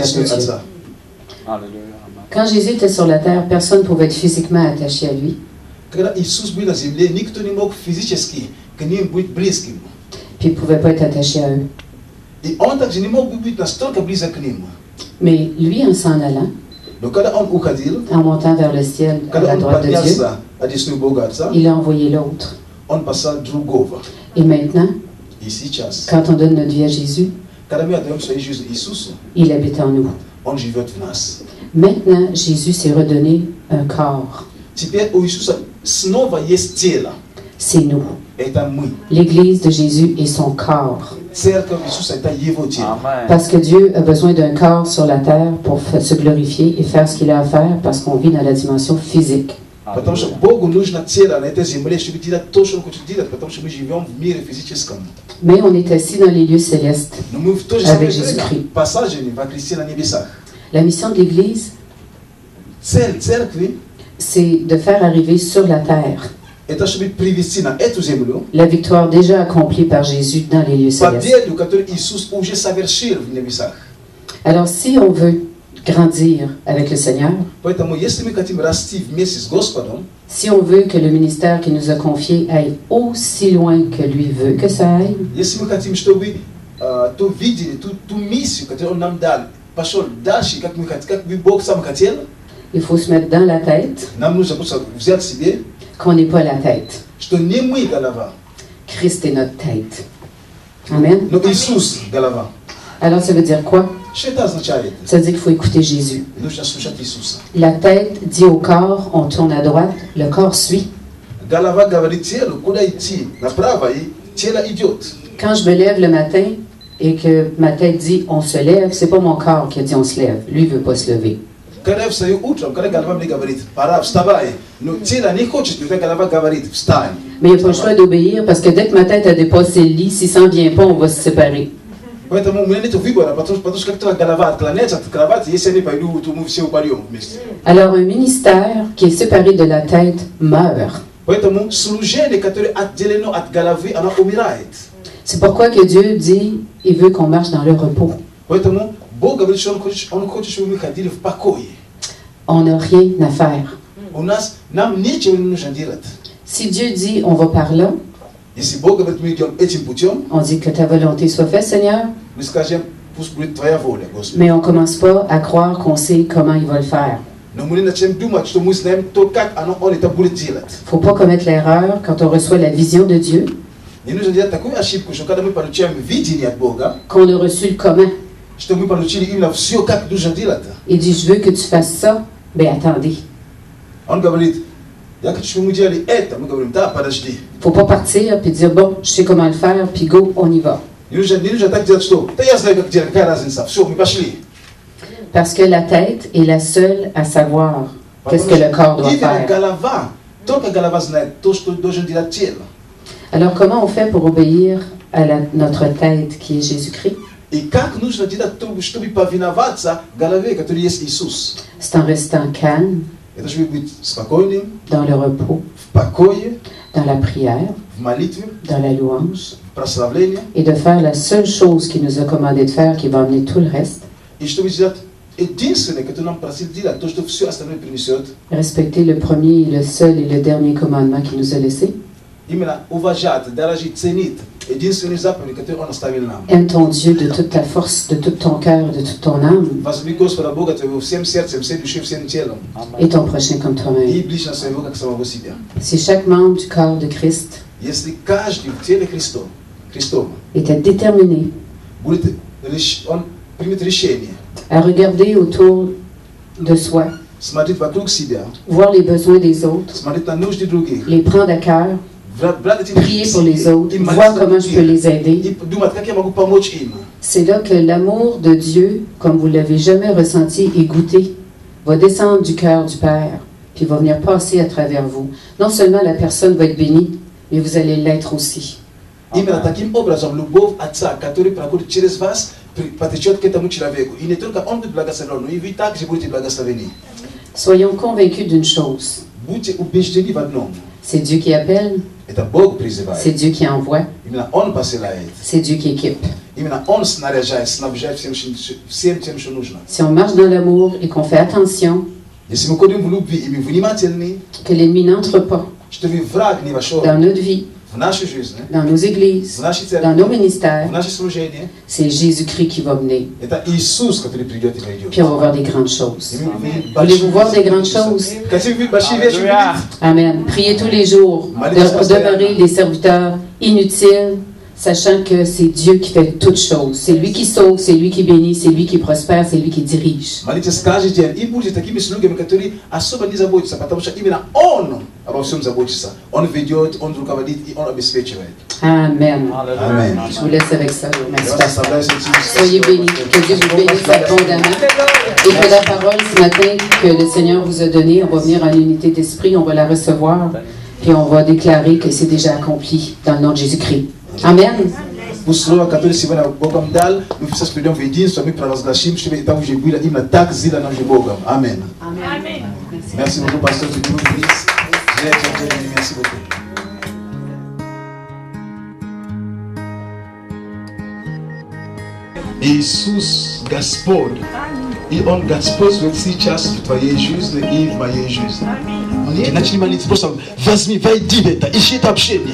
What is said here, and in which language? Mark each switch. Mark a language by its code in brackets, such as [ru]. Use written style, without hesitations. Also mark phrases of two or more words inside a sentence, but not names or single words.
[ru] Одесную [fr] Dieu. [ru] Отца. [fr] Quand Jésus était sur la terre, personne ne pouvait être physiquement attaché à lui. [ru] Когда Иисус был на земле, никто не мог физически к ним быть близким. [fr] Puis il ne pouvait pas être attaché à eux. [ru] И он также не мог быть настолько близок к ним. [fr] Mais lui, en s'en allant, [ru] Но когда он уходил, [fr] en montant vers le ciel, à [ru] когда [fr] la [ru] он [fr] droite de Dieu, [ru] поднялся одесную Бога Отца, [fr] il a envoyé l'autre. [ru] он послал другого. [fr] Et maintenant, [ru] И сейчас, [fr] quand on donne notre vie à Jésus, [ru] когда мы отдаем свою жизнь Иисусу, [fr] il habite en nous. [ru] он живет в нас. [fr] Maintenant, Jésus s'est redonné un corps. [ru] Теперь у Иисуса снова есть тело. [fr] C'est nous. [ru] Это мы. [fr] L'Église de Jésus est son corps. [ru] Церковь Иисуса это его тело. [fr] Parce que Dieu a besoin d'un corps sur la terre pour se glorifier et faire ce qu'il a à faire parce qu'on vit dans la dimension physique. [ru] Потому что Богу нужно тело на этой земле, чтобы делать то, что Он хочет делать, потому что мы живем в мире физическом. [fr] Mais on est assis dans les lieux célestes. [ru] Но мы в то же [fr] Avec [ru] самое время [fr] Jésus-Christ. [ru] посажены во Христе на небесах. [fr] La mission de l'Église, [ru] Цель церкви [fr] c'est de faire arriver sur la terre [ru] это чтобы привести на эту землю [fr] la victoire déjà accomplie par Jésus dans les lieux célestes. [ru] победу, которую Иисус уже совершил в небесах. [fr] Alors, si on veut grandir avec le Seigneur, [ru] Поэтому, если мы хотим расти вместе с Господом, [fr] si on veut que le ministère qu'il nous a confié aille aussi loin que lui veut que ça aille, [ru] если мы хотим, чтобы то видели, ту миссию, которую Он нам дал, пошел дальше, как Бог сам хотел, [fr] il faut se mettre dans la tête [ru] нам нужно просто взять себе, [fr] qu'on n'est pas la tête. [ru] что не мы голова, [fr] Christ est notre tête. Amen. [ru] но Иисус голова. [fr] Alors, ça veut dire quoi? [ru] Что это означает? [fr] Ça veut dire qu'il faut écouter Jésus. [ru] Нужно слушать Иисуса. [fr] La tête dit au corps, on tourne à droite, le corps suit. [ru] Голова говорит телу, куда идти, направо, и тело идет. [fr] Quand je me lève le matin et que ma tête dit on se lève, c'est pas mon corps qui a dit on se lève. Lui, il veut pas se lever. [ru] Когда я встаю утром, когда голова мне говорит, пора, вставай, но тело не хочет, когда голова говорит, встань. [fr] Mais il n'y a pas le choix d'obéir parce que dès que ma tête a dépassé le lit, s'il s'en vient pas, on va se séparer. [ru] Поэтому у меня нет выбора, потому что как только голова отклоняется от кровати, если я не пойду, то мы все упадем вместе. [fr] Alors, un ministère qui est séparé de la tête meurt. [ru] Поэтому служение, которое отделено от головы, оно умирает. [fr] C'est pourquoi que Dieu dit, il veut qu'on marche dans le repos. [ru] Поэтому Бог говорит, что Он хочет, чтобы мы ходили в покое. [fr] On n'a rien à faire. [ru] Нам ничего не нужно делать. [fr] Si Dieu dit, on va par là, [ru] Если Бог говорит, мы идем этим путем, [fr] on dit que ta volonté soit faite, Seigneur, [ru] мы скажем, пусть будет Твоя воля, Господи. [fr] mais on ne commence pas à croire qu'on sait comment il va le faire. [ru] Но мы не начнем думать, что мы знаем то, как Он это будет делать. [fr] Il ne faut pas commettre l'erreur quand on reçoit la vision de Dieu, [ru] Не нужно делать такую ошибку, что когда мы получаем видение от Бога, [fr] qu'on a reçu le comment. [ru] что мы получили именно все, как нужно делать. [fr] Il dit, je veux que tu fasses ça. Ben attendez. [ru] Он говорит, я хочу, чтобы мы делали это. Мы говорим, да, подожди. [fr] Il ne faut pas partir et dire, bon, je sais comment le faire, puis go, on y va. [ru] Не нужно так делать, что, да я знаю, как делать, какая разница. Все, мы пошли. [fr] Parce que la tête est la seule à savoir qu'est-ce que le corps doit [ru] Именно [fr] faire. [ru] голова, только голова знает то, что должен делать тело. [fr] Alors, comment on fait pour obéir à notre tête qui est Jésus-Christ? [ru] И как нужно делать, чтобы повиноваться голове, который есть Иисус? [fr] C'est en restant calme, [ru] Это чтобы быть спокойным, [fr] dans le repos, [ru] в покое, [fr] dans la prière, [ru] в молитве, [fr] dans la louange, [ru] в прославлении. [fr] et de faire la seule chose qu'il nous a commandé de faire, qui va amener tout le reste. [ru] И чтобы делать единственное, которое нам просил делать, то, что все остальное принесет. [fr] Respecter le premier, le seul et le dernier commandement qu'il nous a laissé. [ru] Именно уважать, дорожить, ценить единственный заповедь, который Он оставил нам. [fr] Aime ton Dieu de toute ta force, de tout ton cœur, de toute ton âme, [ru] Возлюби Господа Бога твоего всем сердцем, всей душой, всем телом. [fr] et ton prochain comme [ru] И [fr] toi-même. [ru] ближнего своего, как самого себя. [fr] Si chaque membre du corps de Christ [ru] Если каждый в теле Христова [fr] était déterminé [ru] будет, он примет решение [fr] à regarder autour de soi [ru] Смотреть вокруг себя. [fr] voir les besoins des autres, [ru] Смотреть на нужды других. [fr] les prendre à cœur, [ru] Брать эти [fr] prier pour les autres, [ru] и [fr] voir [ru] молиться [fr] comment [ru] за [fr] je peux [ru] других. [fr] les aider. [ru] И думать, как я могу помочь им. [fr] C'est là que l'amour de Dieu, comme vous l'avez jamais ressenti et goûté, va descendre du cœur du Père, puis va venir passer à travers vous. Non seulement la personne va être bénie, mais vous allez l'être aussi. [ru] Именно таким образом любовь Отца, который проходит через вас, потечет к этому человеку. И не только Он будет благословен, но и вы также будете благословены. [fr] Soyons convaincus d'une chose. [ru] Будьте убеждены в одном. [fr] C'est Dieu qui appelle, [ru] Это Бог призывает. [fr] c'est Dieu qui envoie, [ru] Именно Он посылает. [fr] c'est Dieu qui équipe. [ru] Именно Он снаряжает, снабжает всем тем, что нужно. [fr] Si on marche dans l'amour et qu'on fait attention [ru] Если мы ходим в любви и мы внимательны, [fr] que l'ennemi n'entre pas [ru] чтобы враг не вошел [fr] dans notre vie, [ru] в нашу жизнь, [fr] dans nos églises, [ru] в нашей [fr] dans nos [ru] церкви, [fr] ministères, [ru] в наше служение, [fr] c'est Jésus-Christ qui va mener. [ru] это Иисус, который придет и войдет. [fr] Puis on va voir des grandes choses. [ru] И мы [fr] Voulez-vous voir des grandes choses? [ru] Хотите видеть большие вещи? Аллилуйя. [fr] Amen. Priez tous les jours de demeurer des serviteurs inutiles, sachant que c'est Dieu qui fait toutes choses. C'est lui qui sauve, c'est lui qui bénit, c'est lui qui prospère, c'est lui qui dirige. [ru] Молитесь каждый день и будете такими слугами, которые особо не заботятся, потому что именно Он обо всем заботится. Он ведет, Он руководит и Он обеспечивает. [fr] Amen. Amen. Je vous laisse avec ça. Merci, [ru] Я вас [fr] pasteur. [ru] оставляю с этим. [fr] Soyez bénis. Que Dieu vous bénisse abondamment. Et que la parole ce matin que le Seigneur vous a donnée, on va venir en unité d'esprit, on va la recevoir, puis on va déclarer que c'est déjà accompli dans le nom de Jésus-Christ. Amen. [ru] Пусть слово, которое сегодня Богом дал, мы все придем в единство, мы провозгласим, чтобы это уже было именно так сделано же Богом. Аминь. [fr] Merci beaucoup, pasteur, que Dieu vous bénisse. Merci beaucoup. [ru] Иисус Господь. И Он Господь сейчас в твоей жизни и в моей жизни. И начали молиться, просто возьми, войди в это, ищи это общение.